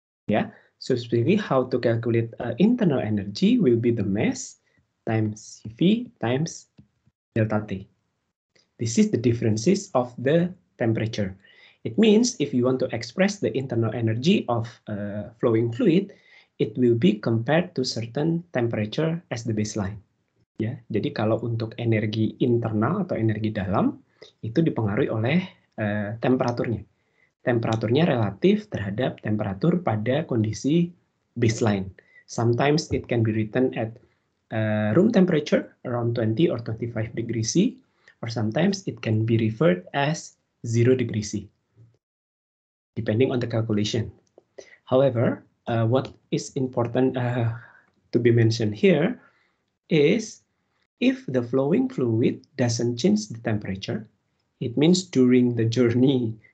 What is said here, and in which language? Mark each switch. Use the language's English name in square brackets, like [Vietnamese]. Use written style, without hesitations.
[English] Yeah. So basically, how to calculate internal energy will be the mass times CV times delta T. This is the differences of the temperature. It means if you want to express the internal energy of flowing fluid, it will be compared to certain temperature as the baseline. [Indonesian] Ya, jadi kalau untuk energi internal atau energi dalam itu dipengaruhi oleh temperaturnya. Temperaturnya relatif terhadap temperatur pada kondisi baseline. [English] Sometimes it can be written at room temperature around 20 or 25 degrees C, or sometimes it can be referred as 0 degrees C, depending on the calculation. However, what is important to be mentioned here is if the flowing fluid doesn't change the temperature, it means during the journey